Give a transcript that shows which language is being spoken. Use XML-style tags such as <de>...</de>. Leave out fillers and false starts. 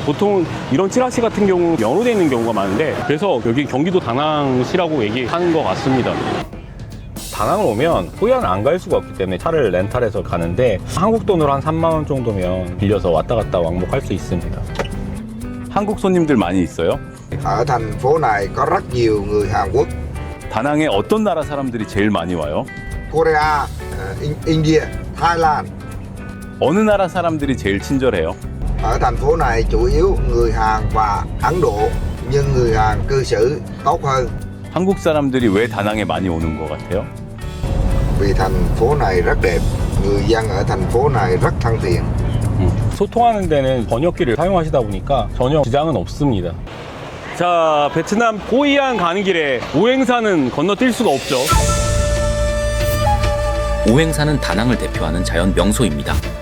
<ko>보통 이런 찌라시 같은 경우 영어로 돼 있는 경우가 많은데, 그래서 여기 경기도 다낭시라고 얘기하는 것 같습니다. 다낭을 오면 호이안 안 갈 수가 없기 때문에 차를 렌탈해서 가는데, 한국 돈으로 한 3만 원 정도면 빌려서 왔다 갔다 왕복할 수 있습니다. 한국 손님들 많이 있어요?</ko> <vi>Ở thành phố này có rất nhiều người Hàn Quốc,</vi> <ko>다낭에 어떤 나라 사람들이 제일 많이 와요?</ko> <en>Korea, India, Thái</en> <ko>어느 나라 사람들이 제일 친절해요?</ko> <vi>Ở thành phố này chủ yếu người Hàn và Ấn Độ, nhưng người Hàn cư xử tốt hơn</vi> <ko>한국 사람들이 왜 다낭에 많이 오는 것 같아요?</ko> <vi>vì thành phố này rất đẹp. Người dân ở thành phố này rất thân thiện.</vi> <ko>소통하는 데는 번역기를 사용하시다 보니까 전혀 지장은 없습니다. 자, 베트남 호이안 가는 길에 오행산은 건너뛸 수가 없죠. 오행산은 다낭을 대표하는 자연 명소입니다.</ko>